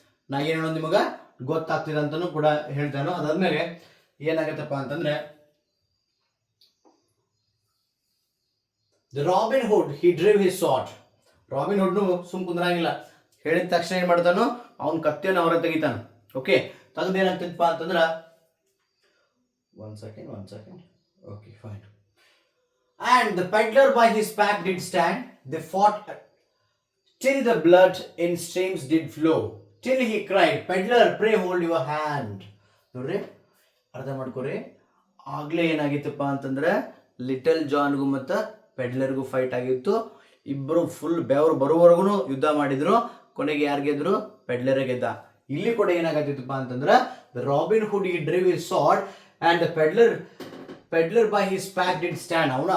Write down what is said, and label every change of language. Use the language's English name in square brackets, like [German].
[Kannada] ನಾ ಏನು ಹೇಳೋದು ನಿಮಗ ಗೊತ್ತಾಗ್ತಿದೆ ಅಂತಾನು ಕೂಡ ಹೇಳ್ತಾನೋ. ಅದಾದ್ಮೇಲೆ ಏನಾಗತ್ತಪ್ಪ ಅಂತಂದ್ರೆ [English] Robin Hood he drew his sword. [Kannada] ರಾಬಿನ್ ಹುಡ್ ಸುಮ್ ಕುಂದ್ರಂಗಿಲ್ಲ, ಹೇಳಿದ ತಕ್ಷಣ ಏನ್ ಮಾಡ್ತಾನೋ ಅವ್ನ ಕತ್ತಿಯನ್ನು ಅವರ ತೆಗಿತಾನ. ಓಕೆ, ತೆಗೆದು ಏನಾಗ್ತದಪ್ಪ ಅಂತಂದ್ರ [English] One second. Okay, fine. And the peddler by his pack did stand. They fought till the blood in streams did flow. Till he cried, peddler, pray hold your hand. [Kannada] ನೋಡ್ರಿ, ಅರ್ಥ ಮಾಡ್ಕೊರಿ. ಆಗ್ಲೇ ಏನಾಗಿತ್ತಪ್ಪ ಅಂತಂದ್ರೆ ಲಿಟಲ್ ಜಾನ್ಗೂ ಮತ್ತು ಪೆಡ್ಲರ್ಗೂ fight ಆಗಿತ್ತು. ಇಬ್ಬರು full ಬೆವರು ಬರುವವರೆಗೂ ಯುದ್ಧ ಮಾಡಿದ್ರು. ಕೊನೆಗೆ ಯಾರು ಗೆದ್ರು? ಪೆಡ್ಲರ್ ಗೆದ್ದ. ಇಲ್ಲಿ ಕೂಡ ಏನಾಗತ್ತಿತ್ತಪ್ಪ ಅಂತಂದ್ರೆ [English] Robin Hood ಈ drew his sword and the peddler by his pack did stand.